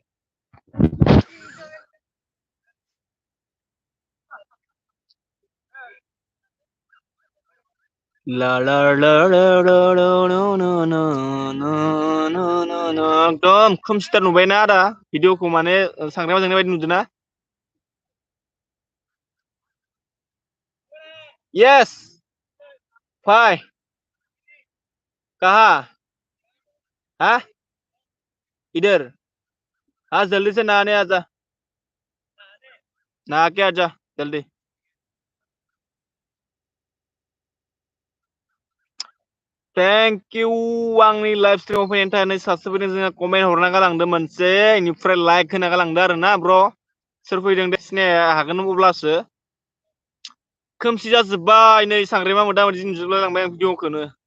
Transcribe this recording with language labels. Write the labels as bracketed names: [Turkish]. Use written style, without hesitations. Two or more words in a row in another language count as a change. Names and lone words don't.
[English] ला ला ला ला ला ला no no no no no no no [Bodo] एकदम खोमसिथार नुबायना आदा भिडिअखौ माने सांग्रामा जोंनाय बायदि नुदों ना [Hindi] यस फाय कहाँ हाँ इधर हाँ जल्दी से नहाने आजा नहा के आजा जल्दी [English] thank you [Bodo] आंनि लाइभ स्ट्रिमाव फैनायनि थाखाय साबसिन जोंहा कमेन्ट हरना गालांदों मोनसे इनिफ्राय लाइक होना गालांदों आरोना ब्र सोर फैदों दे सिनाया हागोन अब्लासो खोमसि जाजोब्बाय नै सांग्रेमा मोदा मोदि नुजोबलाय लांबाय आं भिडिअखौनो